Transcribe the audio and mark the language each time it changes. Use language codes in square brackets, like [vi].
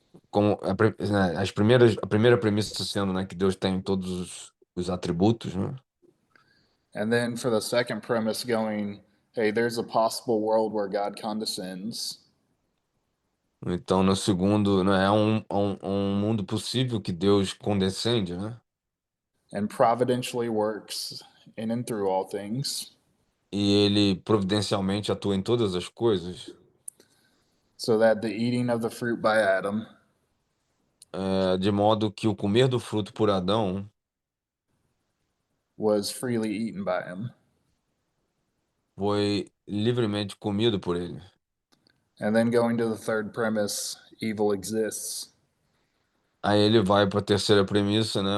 [pt] como né, a primeira premissa sendo, né, que Deus tem todos os atributos, né? [en] And then for the second premise going, hey, there's a possible world where God condescends. [pt] Então, no segundo, né, é um mundo possível que Deus condescende, né? [en] And providentially works in and through all things, [pt] E ele providencialmente atua em todas as coisas, [en] so that the eating of the fruit by Adam [pt] de modo que o comer do fruto por Adão [en] was freely eaten by him. [pt] foi livremente comido por ele. [en] And then going to the third premise, evil exists. [pt] Aí ele vai para a terceira premissa, né?